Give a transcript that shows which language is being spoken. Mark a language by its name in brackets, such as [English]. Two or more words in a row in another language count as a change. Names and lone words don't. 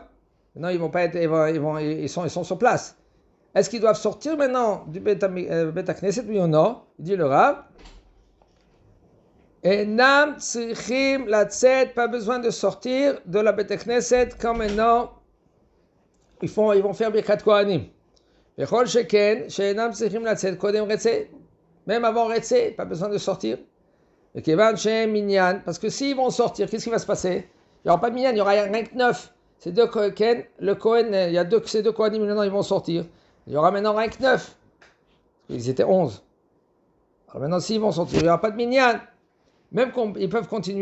[French] Maintenant, ils vont pas être, ils sont sur place. Est-ce qu'ils doivent sortir maintenant du Beit HaKnesset, oui ou non? Il dit le Rav. [Hebrew] ואינם צריכים לצאת, [French] pas besoin de sortir de la Beit HaKnesset quand maintenant ils vont faire [Hebrew] ברכת כהנים. וכל שכן שאינם צריכים לצאת קודם רצה. [French] Même avant Retzé, pas besoin de sortir. Et [Hebrew] כיוון שאין מנין, [French] parce que s'ils vont sortir, qu'est-ce qui va se passer? Il n'y aura pas de Minyan, il n'y aura rien que 9. Ces deux Kohen, il y a ces deux Kohanim, maintenant ils vont sortir. Il y aura maintenant rien que 9. Ils étaient 11. Alors maintenant, s'ils vont sortir, il n'y aura pas de Minyan.